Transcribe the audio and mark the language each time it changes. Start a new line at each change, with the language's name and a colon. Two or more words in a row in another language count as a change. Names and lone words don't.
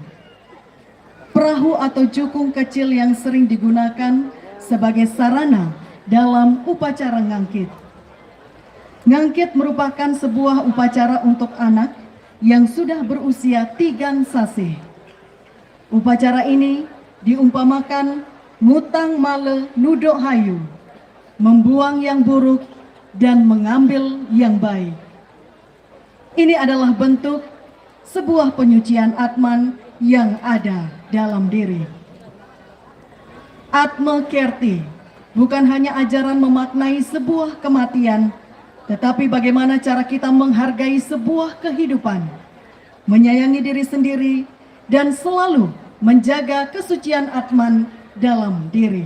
Indonesian: Perahu atau jukung kecil yang sering digunakan sebagai sarana dalam upacara ngangkit. Ngangkit merupakan sebuah upacara untuk anak yang sudah berusia 3 sasi. Upacara ini diumpamakan
Balinese: ngutang male nudok hayu,
Indonesian: membuang yang buruk dan mengambil yang baik. Ini adalah bentuk sebuah penyucian atman yang ada dalam diri. Atma Kerti bukan hanya ajaran memaknai sebuah kematian, tetapi bagaimana cara kita menghargai sebuah kehidupan, menyayangi diri sendiri, dan selalu menjaga kesucian atman dalam diri.